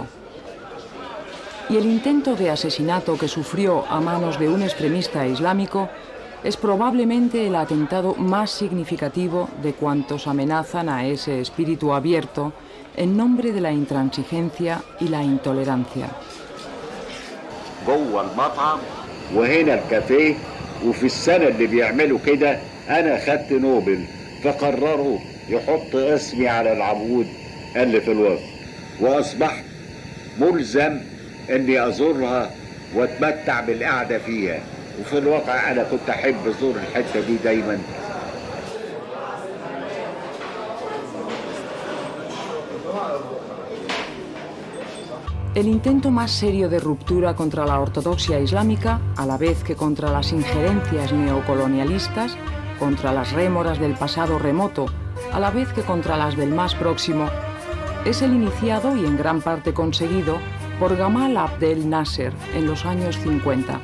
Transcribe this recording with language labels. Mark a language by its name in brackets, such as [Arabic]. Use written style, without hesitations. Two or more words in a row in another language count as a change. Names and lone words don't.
[Spanish] Y el intento de asesinato que sufrió a manos de un extremista islámico es probablemente el atentado más significativo de cuantos amenazan a ese espíritu abierto en nombre de la intransigencia y la intolerancia. [Arabic] جوه المطعم وهنا الكافيه وفي السنة اللي بيعملوا كده أنا خدت نوبل فقرروا يحط اسمي على العمود اللي في الوسط وأصبحت ملزم إني أزورها وأتمتع بالقعدة فيها وفي الواقع أنا كنت أحب أزور الحتة دي دايما. [Spanish] El intento más serio de ruptura contra la ortodoxia islámica, a la vez que contra las injerencias neocolonialistas, contra las rémoras del pasado remoto, a la vez que contra las del más próximo, es el iniciado y en gran parte conseguido por Gamal Abdel Nasser en los años 50.